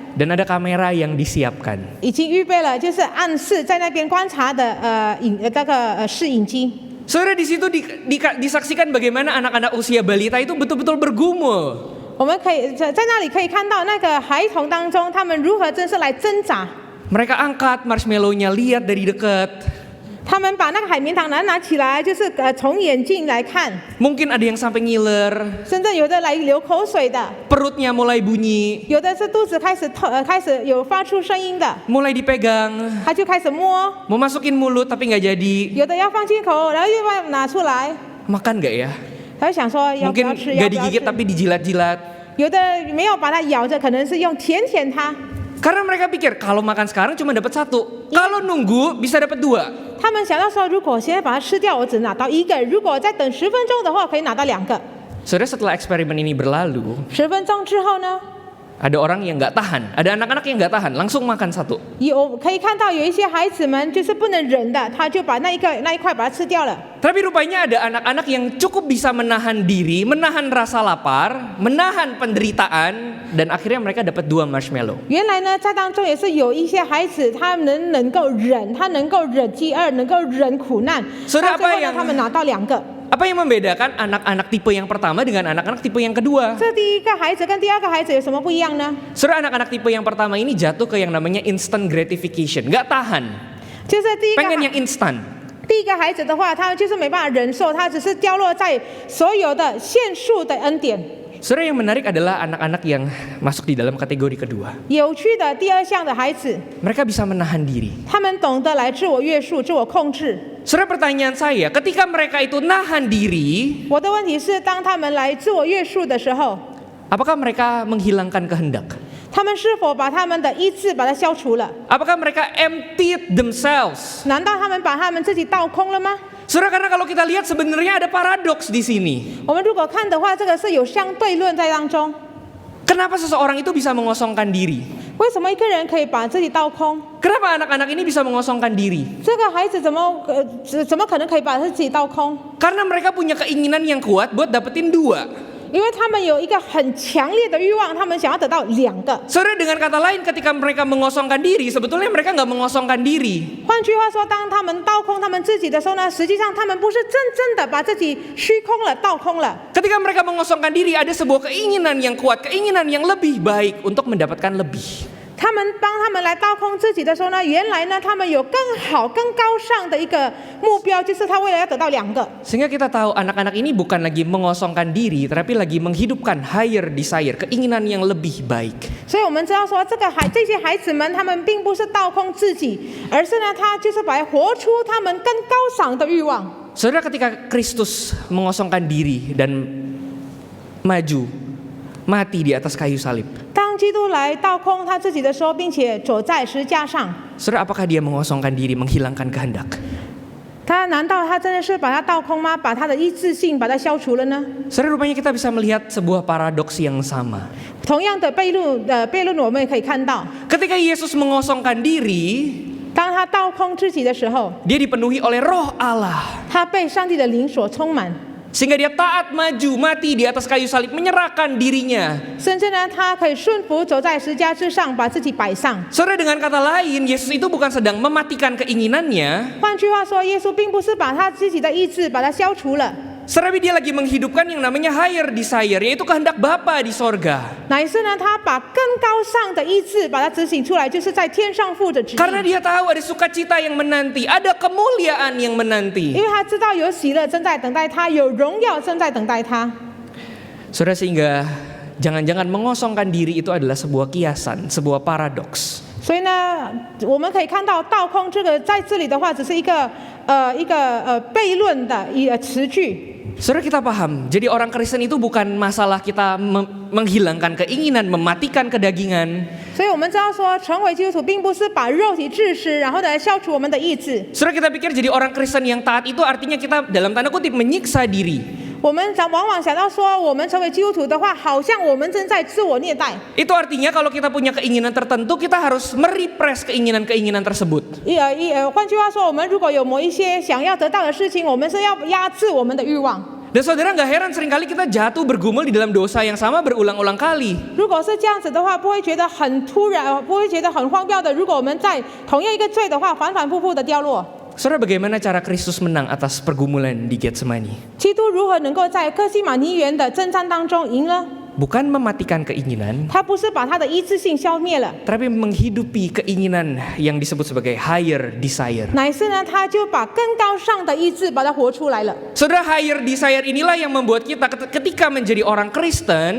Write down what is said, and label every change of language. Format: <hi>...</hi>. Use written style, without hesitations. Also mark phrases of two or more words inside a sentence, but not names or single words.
<id>dan ada kamera yang disiapkan.</id> <zh>已经预备了就是暗示在那边观察的摄影机。</zh> <id>Saudara, di situ disaksikan bagaimana anak-anak usia balita itu betul-betul bergumul.</id> <zh>我们可以在那里可以看到那个孩童当中，他们如何真是来挣扎。</zh> <id>Mereka angkat marshmallow-nya, lihat dari dekat.</id> <zh>他们把那个海绵糖拿起来，就是从眼镜来看，</zh> <id>Mungkin ada yang sampai ngiler,</id> <zh>甚至有的来流口水的，</zh> <id>perutnya mulai bunyi,</id> <zh>有的是肚子开始有发出声音的，</zh> <id>mulai dipegang,</id> <zh>他就开始摸，</zh> <id>mau masukin mulut tapi nggak jadi.</id> <zh>有的要放进口，然后又把它拿出来，</zh> <id>Makan nggak ya?</id> <zh>他就想说要不</zh> <id>Mungkin</id> <zh>要吃，</zh> <id>nggak</id> <zh>要不要</zh> <id>digigit</id> <zh>吃。</zh> <id>tapi dijilat-jilat.</id> <zh>有的没有把它咬着，可能是用舔它。</zh> <id>Karena mereka pikir kalau makan sekarang cuma dapat 1, kalau nunggu bisa dapat 2.</id> <zh>他们想到说，如果现在把它吃掉，我只拿到1个；如果再等10分钟的话，可以拿到2个。</zh> <id>Saudara, setelah eksperimen ini berlalu,</id> <zh>10 分钟之后呢，</zh> <id>ada orang yang nggak tahan, ada anak-anak yang nggak tahan, langsung makan 1.</id> <zh>可以看到有一些孩子们就是不能忍的，他就把那一块把它吃掉了。</zh> <id>Tapi rupanya ada anak-anak yang cukup bisa menahan diri, menahan rasa lapar, menahan penderitaan, dan akhirnya mereka dapat 2 marshmallow.</id> <zh>原来呢，在当中也是有一些孩子，他能够忍，他能够忍饥饿，能够忍苦难。</zh> <id>Saudara,</id> <zh>到最后</zh> <id>apa</id> <zh>呢，</zh> <id>yang</id> <zh>他们拿到2个。</zh> <id>Apa yang membedakan anak-anak tipe yang pertama dengan anak-anak tipe yang kedua?</id> <zh>这第一个孩子跟第2个孩子有什么不一样呢？</zh> <id>Saudara, anak-anak tipe yang pertama ini jatuh ke yang namanya</id> <en>instant gratification,</en> <id>nggak tahan,</id> <zh>就是第一个</zh> <id>pengen yang instan.</id> <zh>第一个孩子的话，他就是没办法忍受，他只是掉落在所有的限数的恩典。</zh> <id>Saudara, yang menarik adalah anak-anak yang masuk di dalam kategori kedua.</id> <zh>有趣的第2项的孩子，</zh> <id>Mereka bisa menahan diri.</id> <zh>他们懂得来自我约束、自我控制。</zh> <id>Saudara, pertanyaan saya, ketika mereka itu nahan diri,</id> <zh>我的问题是，当他们来自我约束的时候，</zh> <id>apakah mereka menghilangkan kehendak?</id> <zh>他们是否把他们的意志把它消除了？</zh> <id>Apakah mereka</id> <en>emptied themselves?</en> <zh>难道他们把他们自己倒空了吗？</zh> <id>Saudara, karena kalau kita lihat sebenarnya ada paradoks di sini.</id> <zh>我们如果看的话，这个是有相对论在当中。</zh> <id>Kenapa seseorang itu bisa mengosongkan diri?</id> <zh>为什么一个人可以把自己倒空？</zh> <id>Kenapa anak-anak ini bisa mengosongkan diri?</id> <zh>这个孩子怎么可能可以把自己倒空？</zh> <id>Karena mereka punya keinginan yang kuat buat dapetin 2.</id> <zh>因为他们有一个很强烈的欲望，他们想要得到2个。</zh> <id>Saudara, dengan kata lain, ketika mereka mengosongkan diri, sebetulnya mereka nggak mengosongkan diri.</id> <zh>换句话说，当他们倒空他们自己的时候呢，实际上他们不是真正的把自己虚空了、倒空了。</zh> <id>Ketika mereka mengosongkan diri, ada sebuah keinginan yang kuat, keinginan yang lebih baik untuk mendapatkan lebih.</id> <zh>他们当他们来倒空自己的时候呢，原来呢他们有更好、更高尚的一个目标，就是他为了要得到2个。</zh> <id>Sehingga kita tahu anak-anak ini bukan lagi mengosongkan diri, tapi lagi menghidupkan</id> <en>higher desire,</en> <id>keinginan yang lebih baik.</id> <zh>所以我们知道说，这些孩子们，他们并不是倒空自己，而是呢，他就是把活出他们更高尚的欲望。</zh> <id>Saudara, ketika Kristus mengosongkan diri dan maju, mati di atas kayu salib,</id> <zh>当基督来倒空他自己的时候，并且走在十字架上，</zh> <id>saudara, apakah dia mengosongkan diri, menghilangkan kehendak?</id> <zh>难道他真的是把他倒空吗？把他的意志性把它消除了呢？</zh> <id>Saudara, rupanya kita bisa melihat sebuah paradoks yang sama.</id> <zh>同样的悖论，我们也可以看到，</zh> <id>Ketika Yesus mengosongkan diri,</id> <zh>当他倒空自己的时候，</zh> <id>dia dipenuhi oleh Roh Allah.</id> <zh>他被上帝的灵所充满，</zh> <id>Sehingga dia taat maju, mati di atas kayu salib, menyerahkan dirinya.</id> <zh>甚至呢，他可以顺服走在十字架之上，把自己摆上。</zh> <id>Saudara, dengan kata lain, Yesus itu bukan sedang mematikan keinginannya,</id> <zh>换句话说，耶稣并不是把他自己的意志把它消除了，</zh> <id>tetapi dia lagi menghidupkan yang namanya</id> <en>higher desire,</en> <id>yaitu kehendak Bapa di sorga.</id> <zh>乃是呢，他把更高尚的意志把它执行出来，就是在天上父的旨</zh> <id>Karena</id> <zh>意。</zh> <id>dia tahu ada sukacita yang menanti, ada kemuliaan yang menanti.</id> <zh>因为他知道有喜乐正在等待他，有荣耀正在等待他。</zh> <id>Saudara, sehingga jangan-jangan mengosongkan diri itu adalah sebuah kiasan, sebuah paradoks.</id> <zh>所以呢，我们可以看到倒空这个在这里的话，只是一个悖论的词句。</zh> <id>Saudara, kita paham, jadi orang Kristen itu bukan masalah kita menghilangkan keinginan, mematikan kedagingan.</id> <zh>所以我们知道说，成为基督徒并不是把肉体致死，然后呢消除我们的意志。</zh> <id>Saudara, kita pikir jadi orang Kristen yang taat itu artinya kita dalam tanda kutip menyiksa diri.</id> <zh>我们往往想到说，我们成为基督徒的话，好像我们正在自我虐待。</zh> <id>Itu artinya kalau kita punya keinginan tertentu, kita harus merepress keinginan-keinginan tersebut.</id> <zh>换句话说，我们如果有某一些想要得到的事情，我们是要压制我们的欲望。</zh> <id>Dan saudara, nggak heran seringkali kita jatuh bergumul di dalam dosa yang sama berulang-ulang kali.</id> <zh>如果是这样子的话，不会觉得很突然，不会觉得很荒谬的。如果我们在同样一个罪的话，反反复复的掉落。</zh> <id>Saudara, bagaimana cara Kristus menang atas pergumulan di Getsemani?</id> <zh>基督如何能够在客西马尼园的征战当中赢呢？</zh> <id>Bukan mematikan keinginan,</id> <zh>他不是把他的一致性消灭了，</zh> <id>tapi menghidupi keinginan yang disebut sebagai</id> <en>higher desire.</en> <zh>乃是呢，他就把更高尚的意志把它活出来了。</zh> <id>Saudara,</id> <en>higher desire</en> <id>inilah yang membuat kita ketika menjadi orang Kristen,</id>